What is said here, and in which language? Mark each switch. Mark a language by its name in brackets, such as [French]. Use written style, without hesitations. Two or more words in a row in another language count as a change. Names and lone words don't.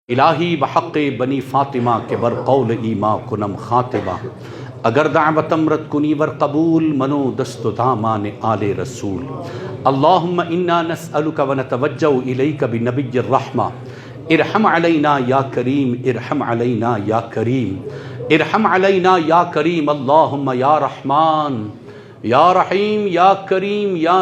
[Persian] الہی بحق بنی فاطمہ کے بر قول ایما کنم خاتمہ اگر دعوت امرت کنی ور قبول منو دست دامان آل رسول [Arabic] اللہم انا نسألک ونتوجہ الیک بنبی الرحمہ ارحم علینا یا کریم ارحم علینا یا کریم ارحم علینا یا کریم اللہم یا رحمان یا رحیم یا کریم یا